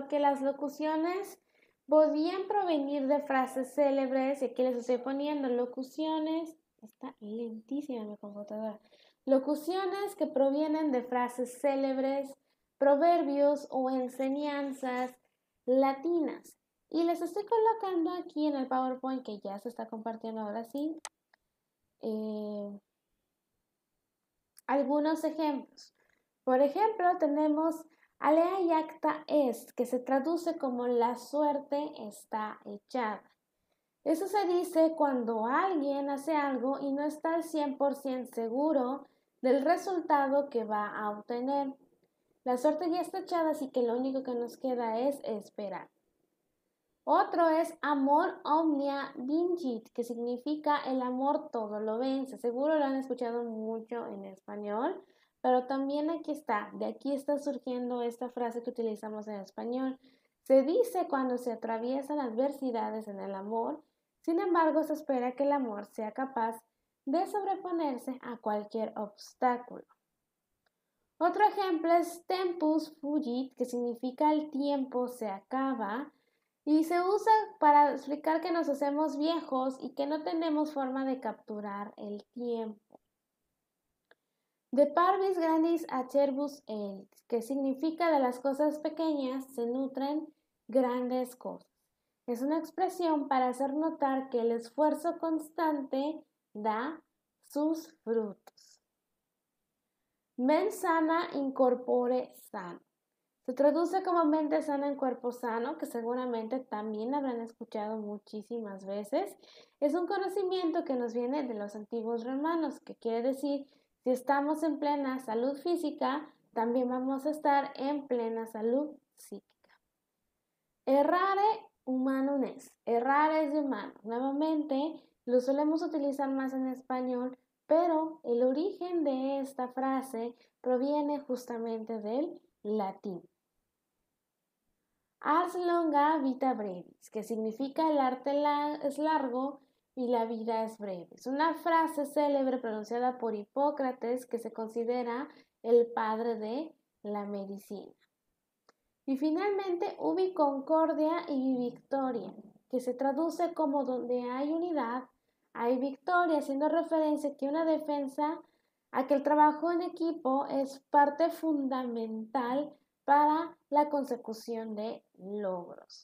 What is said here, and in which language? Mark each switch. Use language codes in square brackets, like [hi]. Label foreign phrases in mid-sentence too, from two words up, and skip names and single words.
[es] que las locuciones podían provenir de frases célebres, y aquí les estoy poniendo locuciones, está lentísima mi computadora, locuciones que provienen de frases célebres, proverbios o enseñanzas latinas. Y les estoy colocando aquí en el PowerPoint que ya se está compartiendo ahora sí, algunos ejemplos. Por ejemplo, tenemos [la] alea iacta est, [es] que se traduce como la suerte está echada. Eso se dice cuando alguien hace algo y no está al 100% seguro del resultado que va a obtener. La suerte ya está echada, así que lo único que nos queda es esperar. Otro es [la] amor omnia vincit, [es] que significa el amor todo lo vence. Seguro lo han escuchado mucho en español, pero también aquí está, de aquí está surgiendo esta frase que utilizamos en español. Se dice cuando se atraviesan adversidades en el amor, sin embargo se espera que el amor sea capaz de sobreponerse a cualquier obstáculo. Otro ejemplo es [la] tempus fugit, [es] que significa el tiempo se acaba, y se usa para explicar que nos hacemos viejos y que no tenemos forma de capturar el tiempo. [la] De parvis grandis acerbus erit, [es] que significa de las cosas pequeñas se nutren grandes cosas. Es una expresión para hacer notar que el esfuerzo constante da sus frutos. [la] Mens sana in corpore sano. [es] Se traduce como mente sana en cuerpo sano, que seguramente también habrán escuchado muchísimas veces. Es un conocimiento que nos viene de los antiguos romanos, que quiere decir, si estamos en plena salud física, también vamos a estar en plena salud psíquica. [la] Errare humanum est. [es] Errar es de humano. Nuevamente, lo solemos utilizar más en español, pero el origen de esta frase proviene justamente del latín. [la] Ars longa vita brevis, [es] que significa el arte es largo y la vida es breve. Es una frase célebre pronunciada por Hipócrates, que se considera el padre de la medicina. Y finalmente, [la] ubi concordia [es] y victoria, que se traduce como donde hay unidad, hay victoria, haciendo referencia a que una defensa, a que el trabajo en equipo es parte fundamental para la consecución de logros.